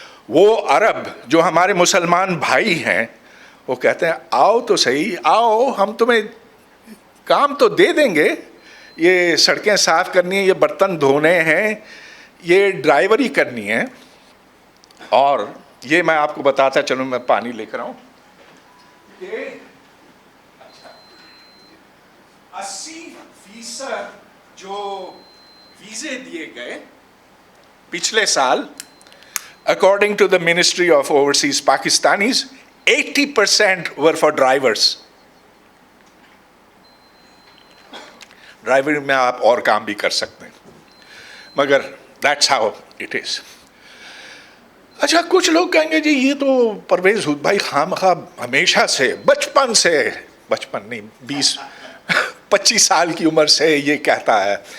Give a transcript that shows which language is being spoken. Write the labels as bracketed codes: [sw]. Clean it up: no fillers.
[ur] وہ عرب جو ہمارے مسلمان بھائی ہیں وہ کہتے ہیں آؤ تو صحیح, آؤ ہم تمہیں کام تو دے دیں گے, یہ سڑکیں صاف کرنی ہیں, یہ برتن دھونے ہیں, یہ ڈرائیوری کرنی ہے. اور یہ میں آپ کو بتاتا چلوں, میں پانی لے کر آؤں. 80% جو ویزے دیے گئے پچھلے سال, [en] according to the Ministry of Overseas Pakistanis, 80% were for drivers. [ur] Driver میں آپ اور کام بھی کر سکتے ہیں, مگر [en] that's how it is. [ur] اچھا, کچھ لوگ کہیں گے جی یہ تو پرویز ہود بھائی خواہ ہمیشہ سے, بچپن سے, بچپن نہیں 20-25 سال کی عمر سے یہ کہتا ہے.